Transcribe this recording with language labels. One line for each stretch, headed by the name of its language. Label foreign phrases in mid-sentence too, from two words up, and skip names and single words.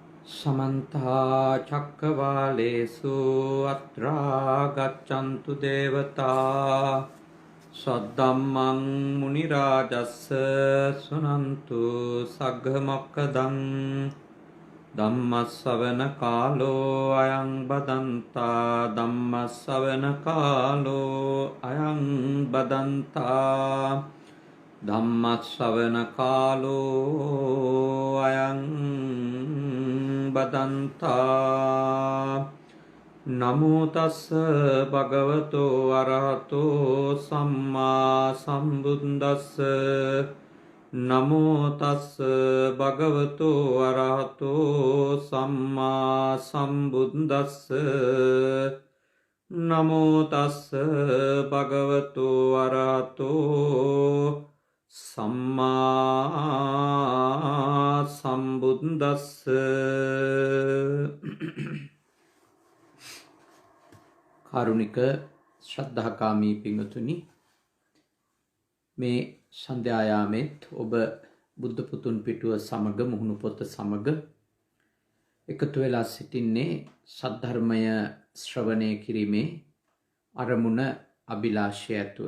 Pali: समन्ता चक्रवालेषु अत्रा गच्छन्तु देवता सद्धम्मं मुनिराजस्य शृण्वन्तु सग्गमोक्खदं धम्मश्रवणकालो अयं बदन्ता धम्मश्रवणकालो अयं बदन्ता धम्मश्रवणकालो अयं बदन्ता नमो तस्स भगवतो अरहतो सम्मा सम्बुद्दस्स नमो तस्स भगवतो अरहतो सम्मा सम्बुद्दस्स नमो तस्स भगवतो अरहतो सम्मा सम्बुद्दस्स
Sinhala: කාරුණික ශ්‍රද්ධාකාමී පින්වතුනි, මේ සන්ධ්‍යායාමෙත් ඔබ බුද්ධ පුතුන් පිටුව සමග මුහුණු පොත සමග එකතු වෙලා සිටින්නේ සද්ධර්මය ශ්‍රවණය කිරීමේ අරමුණ අභිලාෂය ඇතුව.